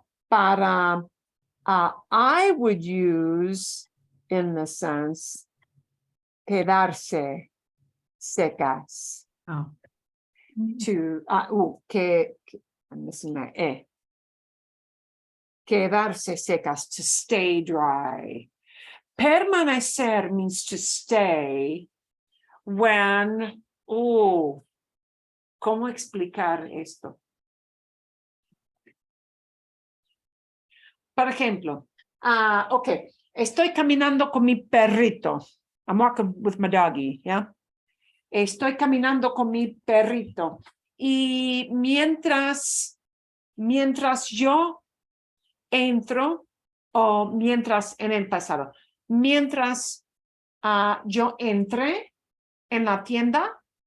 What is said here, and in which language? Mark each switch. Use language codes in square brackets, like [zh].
[en] Para, I would use in the sense, quedarse secas. Oh. To, I'm missing my Quedarse secas, to stay dry. Permanecer means to stay when, [es] ¿cómo explicar esto? Por ejemplo, okay, estoy caminando con mi perrito. [en] I'm walking with my doggy, yeah? [es] Estoy caminando con mi perrito. Y mientras yo entro, o mientras en el pasado, mientras yo entré en la tienda,